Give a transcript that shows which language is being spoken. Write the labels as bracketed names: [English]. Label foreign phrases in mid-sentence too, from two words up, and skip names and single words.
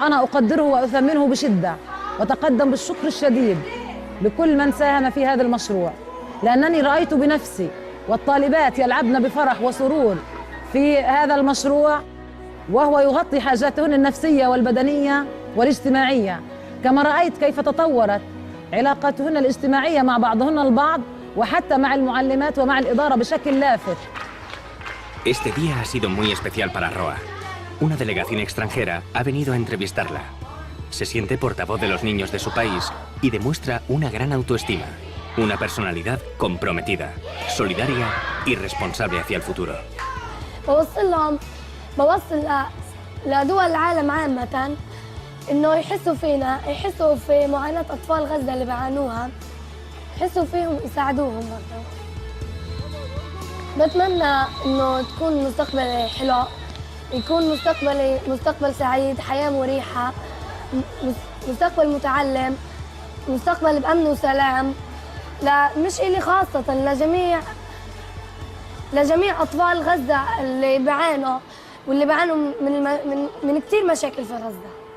[Arabic] أنا أقدره وأثمنه بشدة، وأتقدم بالشكر الشديد لكل من ساهم في هذا المشروع، لأنني رأيت بنفسي والطالبات يلعبن بفرح وسرور في هذا المشروع، وهو يغطي حاجاتهن النفسية والبدنية والاجتماعية، كما رأيت كيف تطورت علاقاتهن الاجتماعية مع بعضهن البعض وحتى مع المعلمات ومع الإدارة بشكل لافت. [Spanish] Este día ha sido muy especial para Roa. Una delegación extranjera ha venido a entrevistarla. Se siente portavoz de los niños de su país y demuestra una gran autoestima, una personalidad comprometida, solidaria y responsable hacia el futuro. [Arabic] بوصل لدول العالم عامة إنه يحسوا فينا، يحسوا في معاناة أطفال غزة اللي بيعانوها، يحسوا فيهم يساعدوهم برضه. بتمنى إنه تكون مستقبلي حلو، يكون مستقبل سعيد، حياة مريحة، مستقبل متعلم، مستقبل بأمن وسلام، مش إلي خاصة، لجميع أطفال غزة اللي بيعانوا واللي بيعانوا من كتير مشاكل في غزة.